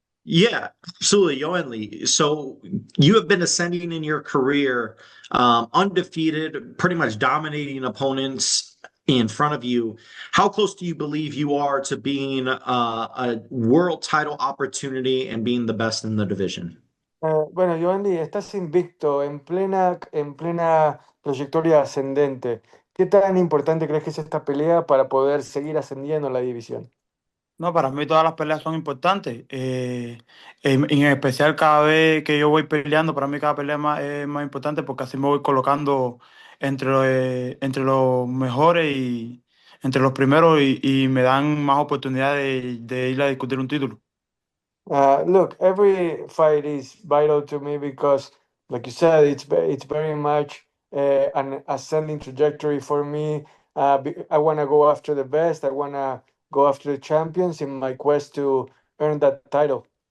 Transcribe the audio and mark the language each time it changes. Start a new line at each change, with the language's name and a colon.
English: Yeah, absolutely, Yoenli. So you have been ascending in your career, undefeated, pretty much dominating opponents in front of you. How close do you believe you are to being a world title opportunity and being the best in the division?
Spanish: Bueno, Yoenli, estás invicto en plena trayectoria ascendente. ¿Qué tan importante crees que es esta pelea para poder seguir ascendiendo en la división? No, para mí todas las peleas son importantes. En especial cada vez que yo voy peleando, para mí cada pelea es más importante porque así me voy colocando entre los mejores y entre los primeros y me dan más oportunidades de ir a discutir un título.
English: Look, every fight is vital to me because, like you said, it's very much an ascending trajectory for me. I want to go after the best. I want to go after the champions in my quest to earn that title.